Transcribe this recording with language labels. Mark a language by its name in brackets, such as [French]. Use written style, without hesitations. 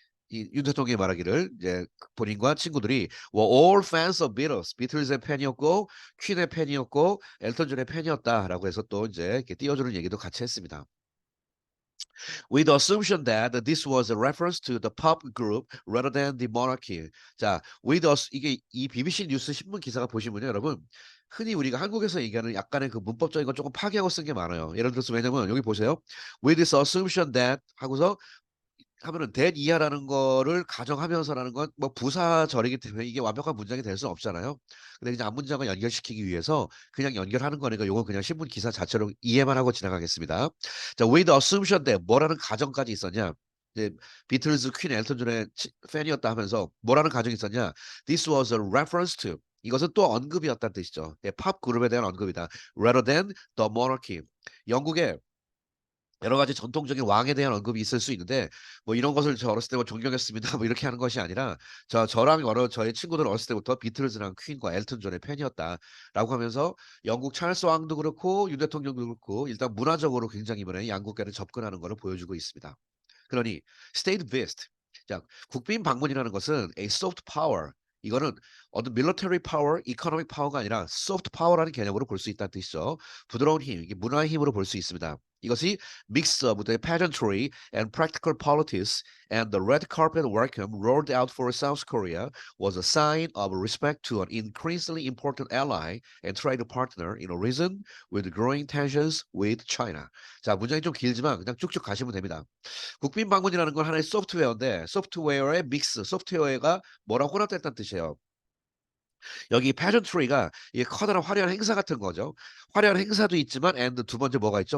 [Korean] 이 윤 대통령이 말하기를 이제 본인과 친구들이 [English] were all fans of Beatles, [Korean] 비틀즈의 팬이었고 퀸의 팬이었고 엘턴 존의 팬이었다라고 해서 또 이제 이렇게 띄워주는 얘기도 같이 했습니다. [English] With the assumption that this was a reference to the pop group rather than the monarchy. [Korean] 자, 이게 이 BBC 뉴스 신문 기사가 보시면요, 여러분 흔히 우리가 한국에서 얘기하는 약간의 그 문법적인 건 조금 파괴하고 쓴 게 많아요. 예를 들어서 왜냐면 여기 보세요. [English] With this assumption that [Korean] 하고서 하면은 that 이하라는 거를 가정하면서라는 건 뭐 부사절이기 때문에 이게 완벽한 문장이 될 수는 없잖아요. 근데 이제 앞문장을 연결시키기 위해서 그냥 연결하는 거니까 요건 그냥 신문 기사 자체로 이해만 하고 지나가겠습니다. 자, with the assumption that 뭐라는 가정까지 있었냐? 이제 비틀즈, 퀸, 엘턴 존의 팬이었다 하면서 뭐라는 가정이 있었냐? [English] This was a reference to [Korean] 이것은 또 언급이었다는 뜻이죠. 예, 팝 그룹에 대한 언급이다. [English] Rather than the monarchy. [Korean] 영국의 여러 가지 전통적인 왕에 대한 언급이 있을 수 있는데 뭐 이런 것을 저 어렸을 때 뭐 존경했습니다 뭐 이렇게 하는 것이 아니라 저랑 저의 친구들은 어렸을 때부터 비틀즈랑 퀸과 엘튼 존의 팬이었다라고 하면서 영국 찰스 왕도 그렇고 윤 대통령도 그렇고 일단 문화적으로 굉장히 이번에 양국간에 접근하는 것을 보여주고 있습니다. 그러니 state visit 자 국빈 방문이라는 것은 a soft power 이거는 어떤 military power, economic power가 아니라 soft power라는 개념으로 볼 수 있다는 뜻이죠. 부드러운 힘, 이게 문화의 힘으로 볼 수 있습니다. [English] 이것이 mix of the pageantry and practical politics and the red carpet welcome rolled out for South Korea was a sign of respect to an increasingly important ally and trade partner in a region with growing tensions with China. [Korean] 자, 문장이 좀 길지만 그냥 쭉쭉 가시면 됩니다. 국빈 방문이라는 건 하나의 소프트웨어인데 소프트웨어의 믹스, 소프트웨어가 뭐랑 혼합됐다는 뜻이에요. 여기 pageantry가 이게 커다란 화려한 행사 같은 거죠. 화려한 행사도 있지만 and 두 번째 뭐가 있죠?